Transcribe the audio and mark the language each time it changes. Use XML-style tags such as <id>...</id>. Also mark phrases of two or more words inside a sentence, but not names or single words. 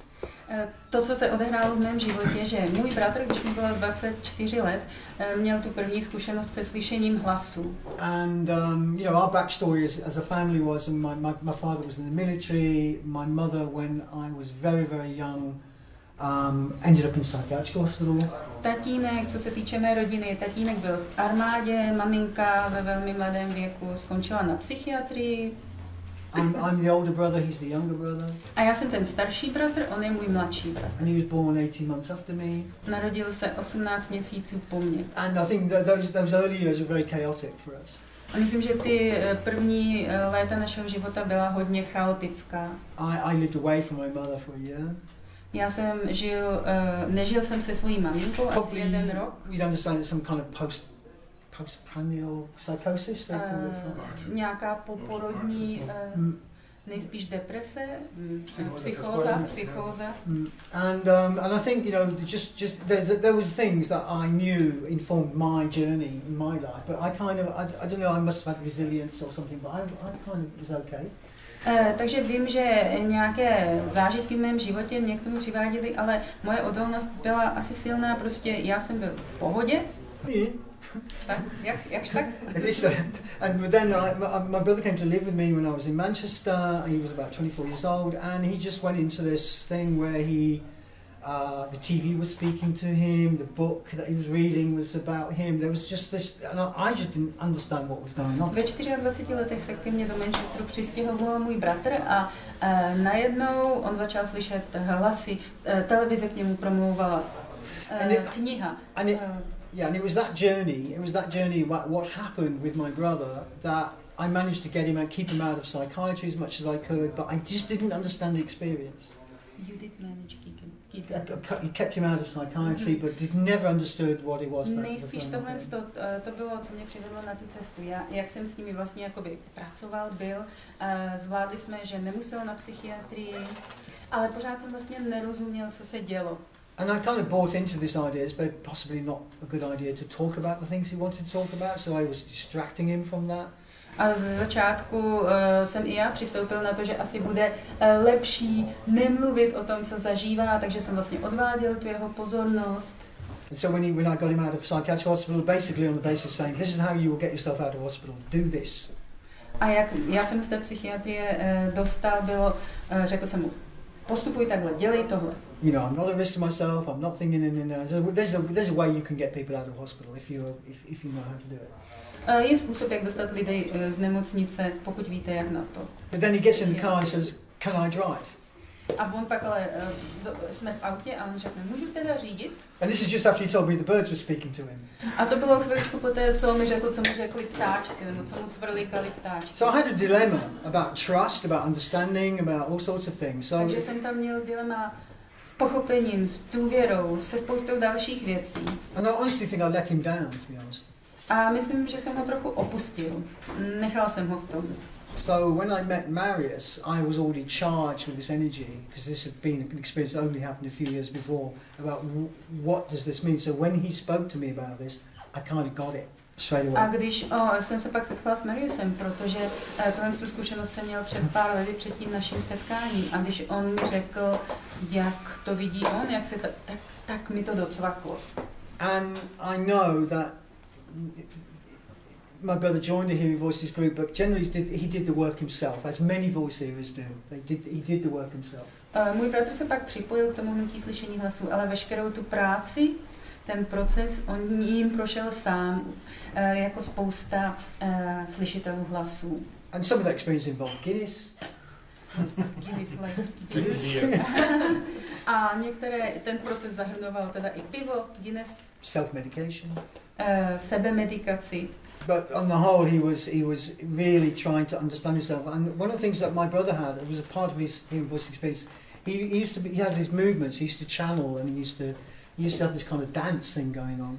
<cs>To, co se odehrálo v mém životě, že můj bratr, když mu bylo 24 let, měl tu první zkušenost se slyšením hlasu.</cs> <en>And you know, our backstory as a family was, my father was in the military. My mother, when I was very, very young, ended up in psychiatric hospital.</en> <cs>Tatínek, co se týče mé rodiny, tatínek byl v armádě, maminka ve velmi mladém věku skončila na psychiatrii.</cs> <en>I'm the older brother, he's the younger brother.</en> <cs>A já jsem ten starší bratr, on je můj mladší bratr.</cs> <en>And he was born 18 months after me.</en> <cs>Narodil se 18 měsíců po mně.</cs> <en>And I think those early years were very chaotic for us.</en> <cs>A myslím, že ty první léta našeho života byla hodně chaotická.</cs> <en>I lived away from my mother for a year.</en> <cs>Já jsem nežil jsem se svojí maminkou asi 1 rok.</cs> <en>You'd understand it's some kind of postprandial psychosis.</en> <cs>Nějaká poporodní, nejspíš deprese, psychóza.</cs> <en>And I think, you know, just there was things that I knew informed my journey in my life, but I don't know, I must have had resilience or something, but I kind of was okay.</en> <cs>Takže vím, že nějaké zážitky v mém životě mě k tomu přiváděly, ale moje odolnost byla asi silná, prostě já jsem byl v pohodě. Tak, jakž tak?</cs> <en>And then my brother came to live with me when I was in Manchester. He was about 24 years old, and he just went into this thing where the TV was speaking to him, the book that he was reading was about him. There was just this, and I just didn't understand what was going on.</en> <cs>Ve 24 letech se ke mně do Manchesteru přistěhoval můj bratr a najednou on začal slyšet hlasy, televize k němu promlouvala, kniha.</cs> <en>Yeah, and it was that journey, what happened with my brother, that I managed to get him and keep him out of psychiatry as much as I could, but I just didn't understand the experience. You did manage to keep him. You kept him out of psychiatry, but never understood what it was.</en> <cs>Nejspíš tohle to bylo, co mě přivedlo na tu cestu. Jak jsem s nimi vlastně jakoby pracoval, zvládli jsme, že nemusel na psychiatrii, ale pořád jsem vlastně nerozuměl, co se dělo.</cs> <en>And I kind of bought into this idea, it's possibly not a good idea to talk about the things he wanted to talk about, so I was distracting him from that.</en> <cs>A z začátku jsem i já přistoupil na to, že asi bude lepší nemluvit o tom, co zažívá, takže jsem vlastně odváděl tu jeho pozornost.</cs> <en>And so when I got him out of psychiatric hospital, basically on the basis saying, this is how you will get yourself out of hospital, do this.</en> <cs>A jak já jsem z té psychiatrie dostal, řekl jsem mu, postupuj takhle, dělej tohle.</cs> <en>You know, I'm not a risk to myself. I'm not thinking. There's a way you can get people out of hospital if you know how to do it.</en> <cs>Je způsob, jak dostat lidi z nemocnice, pokud víte, jak na to.</cs> <en>But then he gets in the car and he says, "Can I drive?"</en> <cs>A on pak ale jsme v autě a on řekne, můžu teda řídit?</cs> <en>And this is just after he told me the birds were speaking to him.</en> <cs>A to bylo chviličku poté, co mi řekl, co mu řekli ptáčci, nebo co mu cvrlikali ptáčci.</cs> <en>So I had a dilemma about trust, about understanding, about all sorts of things. So</en> <cs>takže jsem tam měl dilema s pochopením, s důvěrou, se spoustou dalších věcí.</cs> <en>And I honestly think I let him down, to be honest.</en> <cs>A myslím, že jsem ho trochu opustil. Nechal jsem ho v tom.</cs> <en>So when I met Marius, I was already charged with this energy because this had been an experience that only happened a few years before about what does this mean. So when he spoke to me about this, I kind of got it straight away.</en> <cs>A když jsem se pak setkala s Mariusem, protože tohle tu zkušenost jsem měl před pár lety před tím naším setkáním, a když on mi řekl, jak to vidí on, jak se tak mi to docvaklo.</cs> <en>And I know that my brother joined the Hearing Voices group, but generally he did the work himself, as many voice hearers do. He did the work himself.</en> <cs>Můj bratr se pak připojil k tomu hnutí slyšení hlasů, ale veškerou tu práci, ten proces, on jim prošel sám, jako spousta slyšitelů hlasů.</cs> <en>And some of that experience involved Guinness. Guinness.</en> <cs>A některé, ten proces zahrnoval teda i pivo, Guinness.</cs> <en>Self-medication.</en> <cs>Sebemedikaci.</cs> <en>But on the whole, he was really trying to understand himself. And one of the things that my brother had, it was a part of his hearing voice experience. He had his movements. He used to channel, and he used to have this kind of dance thing going on.</en>